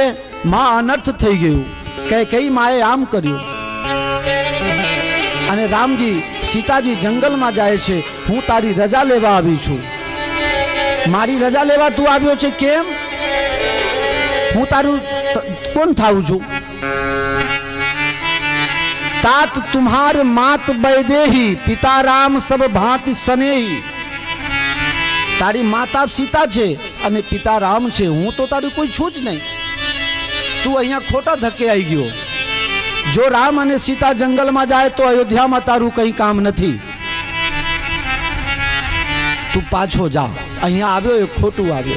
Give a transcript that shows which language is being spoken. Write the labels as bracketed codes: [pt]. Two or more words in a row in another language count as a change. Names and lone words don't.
[gu] માં અનર્થ થઈ ગયું, કઈ માએ આમ કર્યું. અને રામજી સીતાજી જંગલમાં જાય છે, હું તારી રજા લેવા આવી છું. મારી રજા લેવા તું આવ્યો છે? કેમ? હું તારું કોણ થાઉં છું? [awa] तात तुम्हार मात बैदेही, पिता राम सब भांति सनेही. [gu] તારી માતા સીતા છે અને પિતા રામ છે, હું તો તારું કોઈ છું જ નહીં. તું અહીંયા ખોટા ધક્કે આવી ગયો. જો રામ અને સીતા જંગલમાં જાય તો અયોધ્યામાં તારું કંઈ કામ નથી. તું પાછો જા. અહીંયા આવ્યો એ ખોટું આવ્યો.